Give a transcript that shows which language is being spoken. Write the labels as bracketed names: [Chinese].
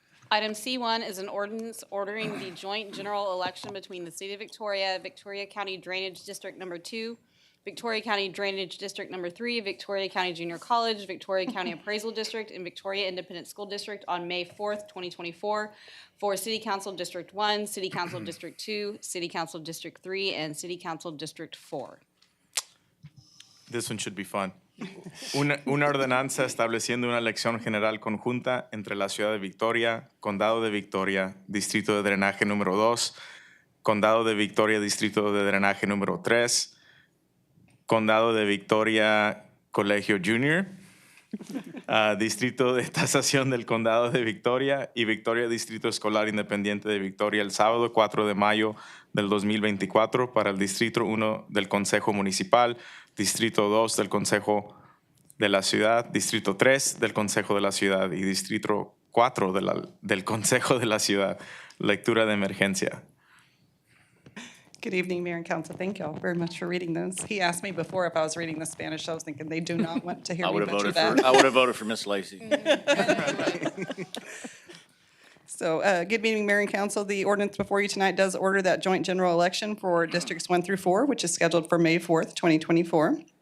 [English] Item C1 is an ordinance ordering the joint general election between the State of Victoria, Victoria County Drainage District Number 2, Victoria County Drainage District Number 3, Victoria County Junior College, Victoria County Appraisal District, and Victoria Independent School District on May 4th, 2024, for City Council District 1, City Council District 2, City Council District 3, and City Council District 4. This one should be fun. [Spanish] Una ordenanza estableciendo una elección general conjunta entre la ciudad de Victoria, Condado de Victoria, Distrito de Drenaje número 2, Condado de Victoria, Distrito de Drenaje número 3, Condado de Victoria, Colegio Junior, Distrito de Tasación del Condado de Victoria y Victoria Distrito Escolar Independiente de Victoria el sábado 4 de mayo del 2024 para el Distrito 1 del Consejo Municipal, Distrito 2 del Consejo de la Ciudad, Distrito 3 del Consejo de la Ciudad y Distrito 4 del Consejo de la Ciudad. Lectura de emergencia. [English] Good evening, Mayor and Council. Thank you all very much for reading those. He asked me before if I was reading the Spanish. I was thinking they do not want to hear me butcher that. I would have voted for Miss Lacy. So, good evening, Mayor and Council. The ordinance before you tonight does order that joint general election for Districts 1 through 4, which is scheduled for May 4th, 2024.